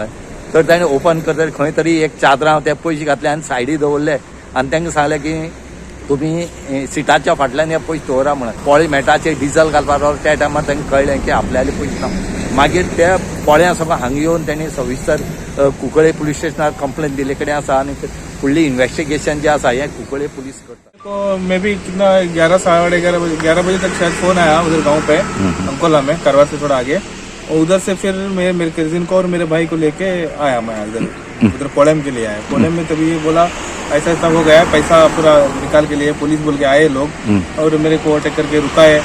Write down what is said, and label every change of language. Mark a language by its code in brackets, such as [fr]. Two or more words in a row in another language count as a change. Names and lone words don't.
[kok] तर ताणें ओपन करतकीर खंय तरी एक चादरां ते पयशे घातले आनी सायडीक दवरले आनी तांकां सांगलें की तुमी सिटाच्या फाटल्यान हे पयशे दवरा म्हणून. पोळे मेटाचेर डिझल घालपाक रावलो त्या टायमार तांकां कळलें की आपल्याले पयशे ना. मागीर त्या पोळ्या सगळं हांगा येवन तेणी सविस्तर कुंकळे पुलीस स्टेशनार कंप्लेन दिले कडेन आसा आनी फुडली इन्व्हेस्टिगेशन जे आसा हे कुंकळे पुलीस करता. [hi] तो [en] may be [hi] कितना 11 बजे तक शायद फोन आया उधर गांव पे अंकोला में, करवा से थोड़ा आगे. और उधर से फिर मैं मेरे कजिन को और मेरे भाई को लेके आया मैं उधर कोलम के लिए आया. कोलम में तभी ये बोला ऐसा ऐसा हो गया, पैसा पूरा निकाल के लिए पुलिस बोल के आए लोग और मेरे को अटैक करके रुका है.